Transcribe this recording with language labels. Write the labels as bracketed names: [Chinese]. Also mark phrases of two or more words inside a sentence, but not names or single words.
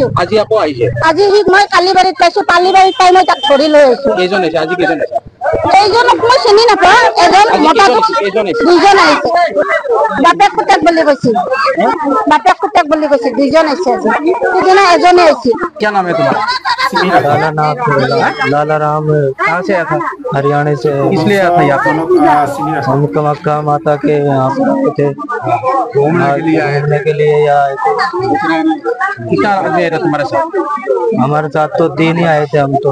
[Assamese] আজি মই কালিবাৰীত পাইছো, কালিবাৰীত পাই মই তাক ধৰি লৈ আহিছো। এইজনক মই চিনি নাপাওঁ। এজন মতা 2জন আহিছে। বাপেক পুতেক বুলি কৈছিল, বাপেক পুতেক বুলি কৈছিল। 2জন আহিছে আজি। সিদিনা এজনে আহিছিল। [Hindi] क्या नाम है तुम्हारा? लाला नाम लाला राम। कहाँ से आया था? हरियाणा से। इसलिए आया था यहाँ पर? हम कामाख्या माता के यहाँ पे थे, घूमने के लिए यहाँ आए थे। कितना आदमी आया था तुम्हारे साथ? हमारे साथ तो 3 ही आए थे। हम तो